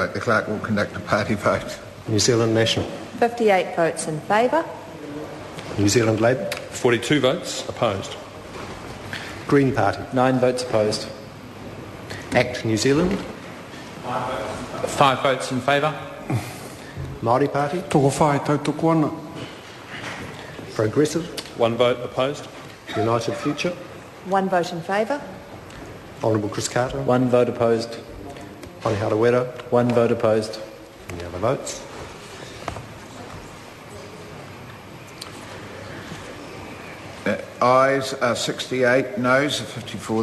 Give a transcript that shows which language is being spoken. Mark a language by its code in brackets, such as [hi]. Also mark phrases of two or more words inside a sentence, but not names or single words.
[en] The clerk will conduct a party vote. New Zealand National. 58 votes in favour. New Zealand Labour. 42 votes opposed. Green Party. 9 votes opposed. ACT New Zealand. 5 votes in favour. Māori Party. [mi] Toko whai tautoko ana. [en] Progressive. 1 vote opposed. United Future. 1 vote in favour. Honourable Chris Carter. 1 vote opposed. Hone Harawira. 1 vote opposed. Any other votes? Ayes are 68, noes are 54.